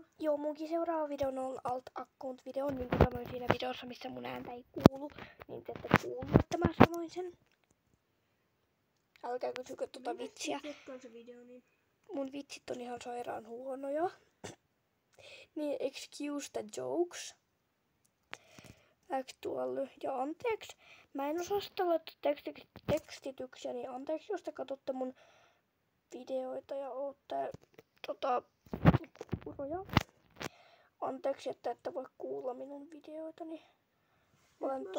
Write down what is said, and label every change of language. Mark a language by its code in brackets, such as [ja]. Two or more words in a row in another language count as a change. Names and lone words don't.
[fi] joo, munkin seuraava video on [en] alt account [fi] video, niin kuin sanoin siinä videossa, missä mun ääntä ei kuulu, niin te ette kuulu, että mä sanoin sen. Älkää kysykö tota vitsiä. Tsekkaan se video, niin Mun vitsit on ihan sairaan huonoja. Niin, [en] excuse the jokes. Actually. [fi] Ja anteeksi, mä en osaa sitä laittaa tekstityksiä, niin anteeksi, jos te katsotte mun videoita ja ootte kuuroja. Anteeksi, että ette voi kuulla minun videoitani. Olen mä